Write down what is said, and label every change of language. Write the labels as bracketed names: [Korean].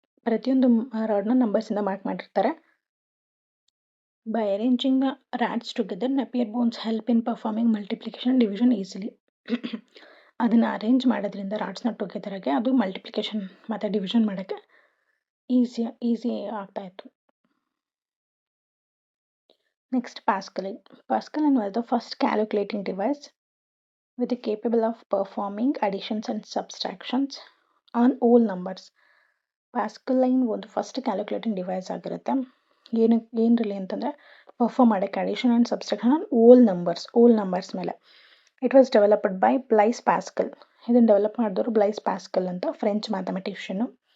[Kannada] ಪ್ರತಿಯೊಂದು ರಾಡ್ನ ನಂಬರ್ಸಿಂದ ಮಾರ್ಕ್ ಮಾಡಿರ್ತಾರೆ. [English] By arranging the rods together Napier bones help in performing multiplication division easily. [Kannada] ಅದನ್ನು arrange ಮಾಡೋದ್ರಿಂದ ರಾಡ್ಸ್ನ ಟುಗೆದರಾಗೆ ಅದು ಮಲ್ಟಿಪ್ಲಿಕೇಶನ್ ಮತ್ತು ಡಿವಿಷನ್ ಮಾಡೋಕ್ಕೆ ಈಸಿ ಆಗ್ತಾಯಿತ್ತು. [English] Next, Pascal. Pascal was the first calculating device with the capable of performing additions and subtractions on whole numbers. [Kannada] Pascal line ಒಂದು first calculating device ಆಗಿರುತ್ತೆ. ಏನ್ರಲ್ಲಿ ಅಂತಂದರೆ perform ಮಾಡೋಕ್ಕೆ addition and subtraction on whole numbers ಮೇಲೆ. [English] It was developed by Blaise Pascal. [Kannada] ಇದನ್ನು develop ಮಾಡಿದವರು Blaise pascal ಅಂತ French ಮ್ಯಾಥಮೆಟಿಷಿಯನು.